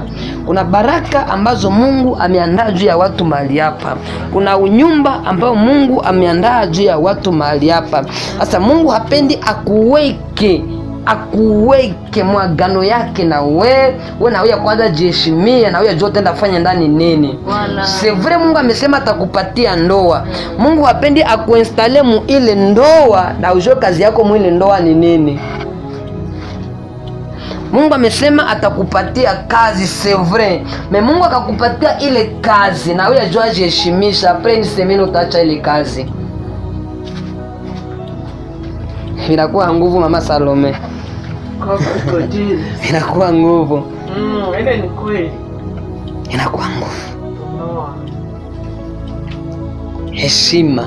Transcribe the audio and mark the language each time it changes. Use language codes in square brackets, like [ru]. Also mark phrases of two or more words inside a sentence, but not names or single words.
[sw] Kuna baraka ambazo Mungu ameandaa juu ya watu mahali hapa. Kuna unyumba ambao Mungu ameandaa juu ya watu mahali hapa. Sasa Mungu hapendi akuweke mwagano yake na wewe na wewe kwanza jiheshimie, na wewe jua utaenda kufanya ndani nini. [fr] C'est vrai [sw] Mungu amesema atakupatia ndoa. Mungu hapendi akuinstale mu ile ndoa na ujue kazi yako mu ile ndoa ni nini. Mungu amesema atakupatia kazi, [fr] c'est vrai. [sw] Mais Mungu akakupatia ile kazi na wewe jua jiheshimisha, [fr] après une semaine [sw] utaacha ile kazi. Inakuwa nguvu mama Salome. Inakuwa nguvu. Ile ni kweli. Inakuwa nguvu. Heshima.